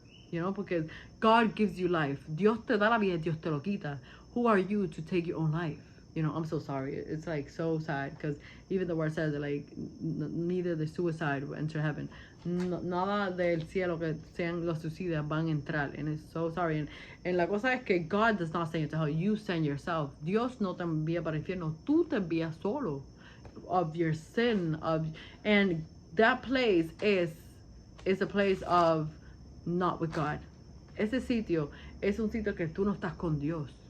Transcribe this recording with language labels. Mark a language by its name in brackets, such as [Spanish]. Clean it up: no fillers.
[English] You know, because God gives you life. Dios te da la vida, Dios te lo quita. Who are you to take your own life? You know, I'm so sorry. It's like so sad because even the word says that, like, neither the suicide will enter heaven. [Spanish] Nada del cielo que sean los suicidas van a entrar. And it's so sorry. [English] And la cosa es que God does not send you to hell. You send yourself. Dios no te envía para el infierno. [Spanish] Tú te envías solo of your sin. [English] And that place is a place of not with God. [Spanish] Ese sitio es un sitio que tú no estás con Dios.